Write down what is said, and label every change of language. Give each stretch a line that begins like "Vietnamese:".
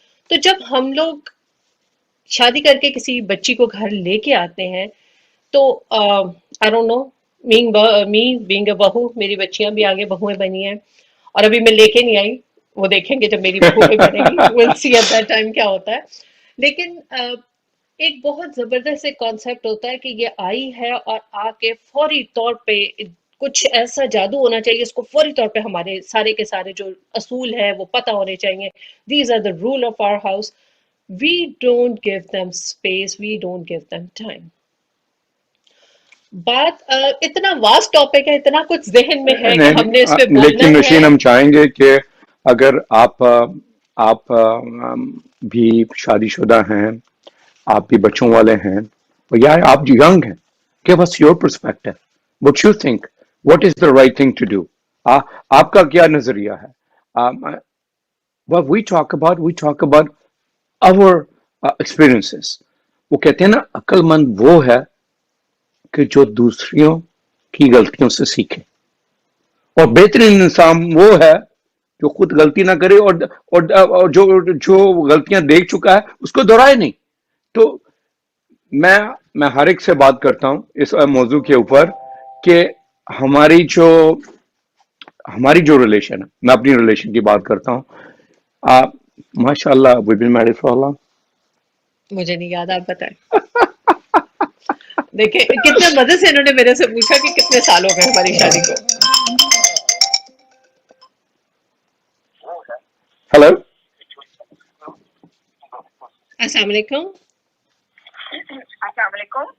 Urdu: تو جب ہم لوگ شادی کر کے کسی بچی کو گھر لے کے آتے ہیں تو
English: I don't know, me being a
Urdu: بہو، میری بچیاں بھی آگے بہویں بنی ہیں اور ابھی میں لے کے نہیں آئی، وہ دیکھیں گے جب میری بہو بھی بنے گی،
English: we'll see at that time
Urdu: کیا ہوتا ہے. لیکن ایک بہت زبردست ایک کانسیپٹ ہوتا ہے کہ یہ آئی ہے اور آ کے فوری طور پہ کچھ ایسا جادو ہونا چاہیے، اس کو فوری طور پہ ہمارے سارے کے سارے جو اصول ہیں وہ پتہ ہونے چاہیے.
English: These are the role of our house. We don't give them space, we don't give them time.
Urdu: بات اتنا واسٹ ٹاپک ہے، اتنا کچھ ذہن میں ہے کہ ہم نے اس پہ بولنا لیکن ہے. نشین ہم چاہیں گے کہ اگر آپ بھی شادی شدہ ہیں، آپ بھی بچوں والے ہیں، یا آپ جو ینگ ہیں،
English: give us your perspective. What you think? What is the right thing to do?
Urdu: آپ کا کیا نظریہ ہے؟
English: What we talk about our experiences.
Urdu: وہ کہتے ہیں نا، عقل مند وہ ہے کہ جو دوسریوں کی غلطیوں سے سیکھے، اور بہترین انسان وہ ہے جو خود غلطی نہ کرے اور جو غلطیاں دیکھ چکا ہے اس کو دہرائے نہیں. تو میں ہر ایک سے بات کرتا ہوں اس موضوع کے اوپر کہ ہماری جو ریلیشن ہے، میں اپنی ریلیشن کی بات کرتا ہوں.
English: ماشاء اللہ we've been married for long.
Urdu: مجھے نہیں یاد، آپ بتائیں. دیکھیں کتنے مزے سے انہوں نے میرے سے پوچھا کہ کتنے سال ہو گئے ہماری شادی کو. ہیلو، السلام علیکم. السلام علیکم.